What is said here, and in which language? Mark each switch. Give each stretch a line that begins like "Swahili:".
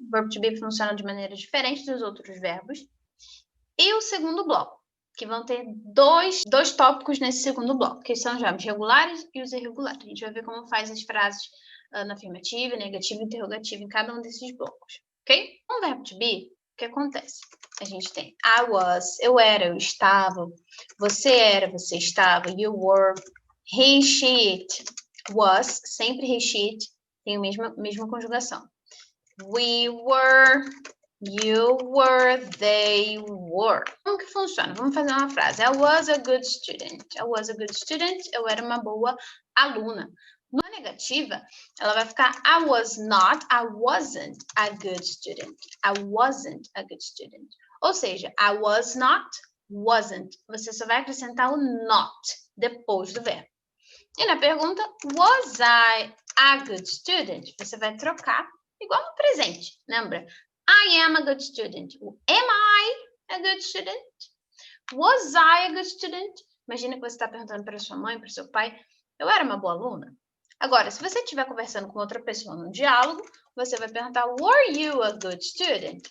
Portuguese: O verb to be funciona de maneira diferente dos outros verbos. E o segundo bloco, que vão ter dois tópicos nesse segundo bloco, que são os verbos regulares e os irregulares. A gente vai ver como faz as frases na afirmativa, negativa e interrogativa em cada um desses blocos, ok? Com o verbo to be, o que acontece? A gente tem
English: I was,
Portuguese: eu era, eu estava, você era, você estava,
English: you were, he, she, it, was,
Portuguese: sempre he, she, it, tem a mesma conjugação.
English: We were, you were, they were.
Portuguese: Como que funciona? Vamos fazer uma frase.
English: I was a good student. I was a good student.
Portuguese: Eu era uma boa aluna. Na negativa, ela vai ficar
English: I was not, I wasn't a good student. I wasn't a good student.
Portuguese: Ou seja,
English: I was not, wasn't.
Portuguese: Você só vai acrescentar o not depois do verbo. E na pergunta,
English: was I a good student?
Portuguese: Você vai trocar igual no presente, lembra?
English: I am a good student. Am I a good student? Was I a good student?
Portuguese: Imagina que você está perguntando para sua mãe, para seu pai, eu era uma boa aluna? Agora, se você estiver conversando com outra pessoa no diálogo, você vai perguntar,
English: were you a good student?